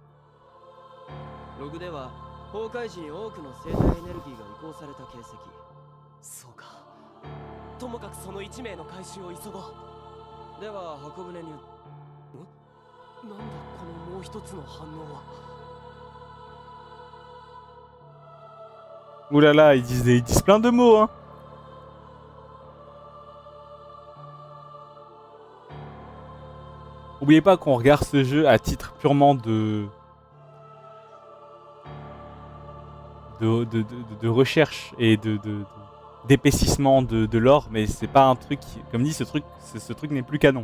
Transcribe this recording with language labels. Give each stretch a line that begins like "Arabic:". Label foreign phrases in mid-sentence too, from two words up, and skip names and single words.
Japanese: ログでは崩壊時に多くの生体エネルギーが移行された形跡。そうか。ともかくその1名の回収を急ごう。では箱舟に。なんだこのもう一つの反応は。
French: Ouh là là, ils disent plein de mots, hein. N'oubliez pas qu'on regarde ce jeu à titre purement de recherche et d'épaississement de l'or, mais c'est pas un truc, comme dit, ce truc n'est plus canon.